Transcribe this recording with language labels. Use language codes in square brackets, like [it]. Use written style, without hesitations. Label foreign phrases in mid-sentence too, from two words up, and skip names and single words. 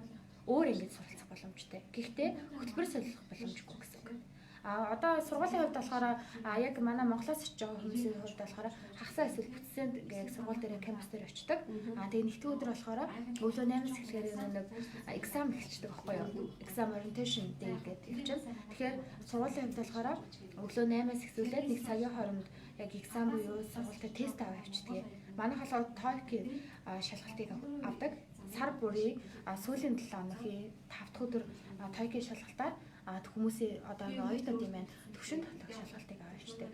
[mn] Өөр ингээд суралцах боломжтой. Гэхдээ хөтөлбөр солих боломжгүй гэсэн үг. Одоо сургуулийн хувьд болохоор яг манай Монголоос очиж байгаа хүмүүсийн хувьд болохоор хагасаа эсвэл бүтцээнд яг сургууль дээр кампус дээр очдог. Тэгээ нэгдүгээр өдөр болохоор өглөө 8-аас эхлэхээр нэг exam эхэлчихдэг байхгүй юу? [en] Exam orientation day [mn] гэдэг явчихсан. Тэгэхээр сургуулийн хувьд болохоор өглөө 8-аас эхлүүлээд 1 цагийн хооронд яг exam буюу сургуультай тест аваа явчихдаг. Манайх болохоор TOEIC-ийн шалгалтыг авдаг. Сар бүрийн сүүлийн 7 хоногийн 5 дахь өдөр TOEIC-ийн шалгалтаар хүмүүсийн одоо оюутнууд юм байна төвшин тоглох шалгалтыг аваачдаг.